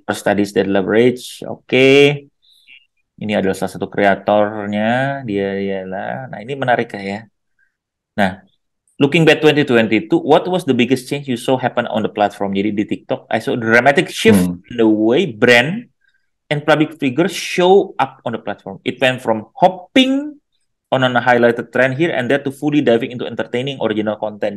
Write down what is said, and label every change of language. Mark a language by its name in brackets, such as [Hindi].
[English] First studies that leverage, oke. [Indonesian] Ini adalah salah satu kreatornya, dia ialah. Nah, ini menarik ya. [English] Nah, looking back 2022, what was the biggest change you saw happen on the platform? [Indonesian] Jadi di [English] TikTok, I saw a dramatic shift Hmm. in the way brand and public figures show up on the platform. It went from hopping on a highlighted trend here and there to fully diving into entertaining original content.